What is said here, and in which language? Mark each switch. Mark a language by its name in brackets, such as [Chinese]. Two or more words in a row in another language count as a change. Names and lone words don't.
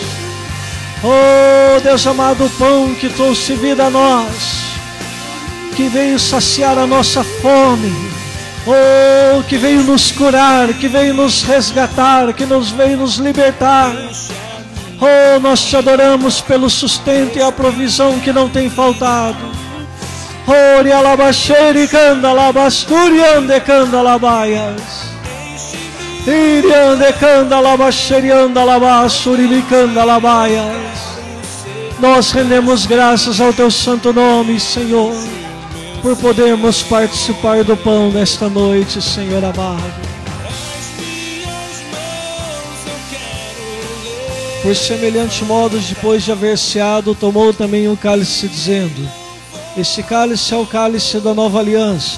[Portuguese] Oh Deus amado, o pão que trouxe vida a nós, que veio saciar a nossa fome, oh, que veio nos curar, que veio nos resgatar, que veio nos libertar. Oh, nós te adoramos pelo sustento e a provisão que não tem faltado. Oh, rialabaxeri candalabasturiande candalabaias, iriande candalabaxeriande alabassuri candalabaias. Nós rendemos graças ao teu santo nome, Senhor, por podermos participar do pão nesta noite, Senhor amado. Por semelhante modo, depois de haver ceado, tomou também um cálice, dizendo: Este cálice é o cálice da nova aliança.